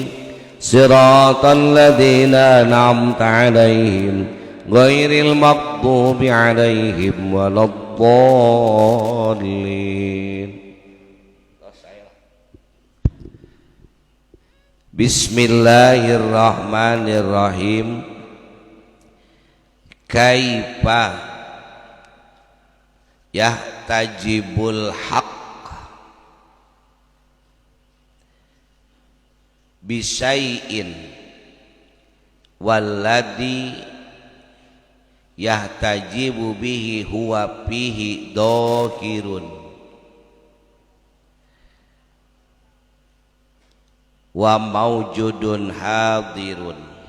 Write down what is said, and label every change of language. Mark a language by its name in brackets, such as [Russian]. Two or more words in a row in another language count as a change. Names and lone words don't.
[Arabic] صراط الذين أنعمت عليهم غير المغضوب عليهم ولا الضالين. Bismillahirrahmanirrahim. كيف يحتجب الحق بشيء والذي يحتجب به هو فيه ظاهر وموجود حاضر.